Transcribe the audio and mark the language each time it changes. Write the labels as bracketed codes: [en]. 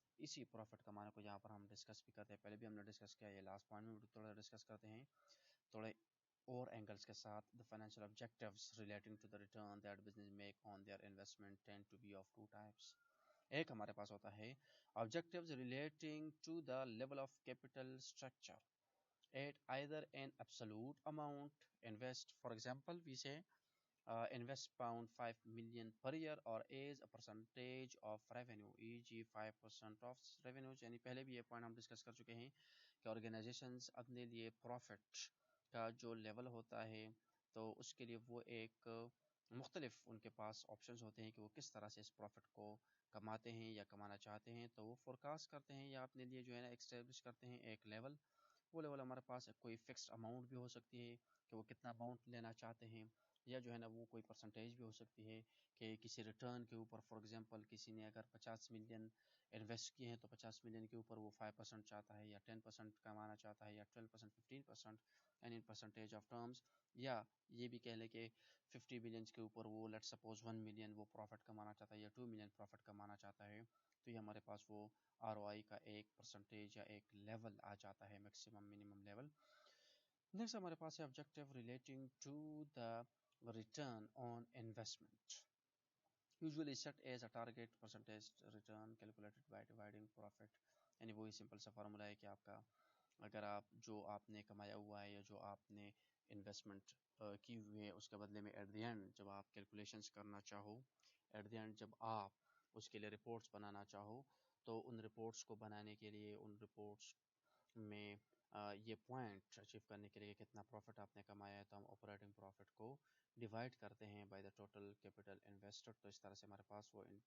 [ur] اسی پروفٹ کمانے کو یہاں پر ہم ڈسکس بھی کرتے ہیں، پہلے بھی ہم نے ڈسکس کیا، یہ لاسٹ پوائنٹ میں بھی تھوڑا ڈسکس کرتے ہیں تھوڑے اور اینگلز کے ساتھ. [en] The financial objectives relating to the return that business make on their investment tend to be of two types. [ur] ایک ہمارے پاس ہوتا ہے [en] objectives relating to the level of capital structure at either an absolute amount invest. For example, we say invest pound 5 million per year or as a percentage of revenue, e.g. 5% of revenues. [ur] یعنی پہلے بھی یہ point ہم discuss کر چکے ہیں کہ organisations اپنے لیے پروفٹ کا جو لیول ہوتا ہے تو اس کے لیے وہ ایک مختلف ان کے پاس آپشنز ہوتے ہیں کہ وہ کس طرح سے اس پروفٹ کو کماتے ہیں یا کمانا چاہتے ہیں. تو وہ فورکاسٹ کرتے ہیں یا اپنے لیے جو ہے نا ایکسٹیبلش کرتے ہیں ایک لیول. وہ لیول ہمارے پاس کوئی فکسڈ اماؤنٹ بھی ہو سکتی ہے کہ وہ کتنا اماؤنٹ لینا چاہتے ہیں، یا جو ہے نا وہ کوئی پرسنٹیج بھی ہو سکتی ہے کہ کسی ریٹرن کے اوپر. فار ایگزامپل کسی نے اگر 50 ملین انویسٹ کیے ہیں تو 50 ملین کے اوپر وہ 5% چاہتا ہے یا 10% کمانا چاہتا ہے یا 12% 15% [en] Any percentage of terms. [ur] یا یہ بھی کہہ لے کہ 50 ملینس کے اوپر وہ [en] let suppose [ur] 1 ملین وہ پروفٹ کمانا چاہتا ہے یا 2 ملین پروفٹ کمانا چاہتا ہے. تو یہ ہمارے پاس وہ آر او آئی کا ایک پرسنٹیج یا ایک لیول آ جاتا ہے، میکسیمم منیمم لیول. [en] next [ur] ہمارے پاس ہے [en] Objective relating to the return on investment, usually set as a target percentage return calculated by dividing profit. [ur] یعنی وہی سمپل سا فارمولا ہے کہ آپ کا اگر آپ جو آپ نے کمایا ہوا ہے یا جو آپ نے انویسٹمنٹ کی ہوئی ہے اس کے بدلے میں ایٹ دی اینڈ جب آپ کیلکولیشنس کرنا چاہو، ایٹ دی اینڈ جب آپ اس کے لیے رپورٹس بنانا چاہو، تو ان رپورٹس کو بنانے کے لیے ان رپورٹس میں یہ پوائنٹ اچیو کرنے کے لیے کتنا پروفٹ آپ نے کمایا ہے تو ہم آپریٹنگ پروفٹ کو ڈیوائڈ کرتے ہیں [en] By the total capital invested. [ur] تو اس طرح سے ہمارے پاس وہ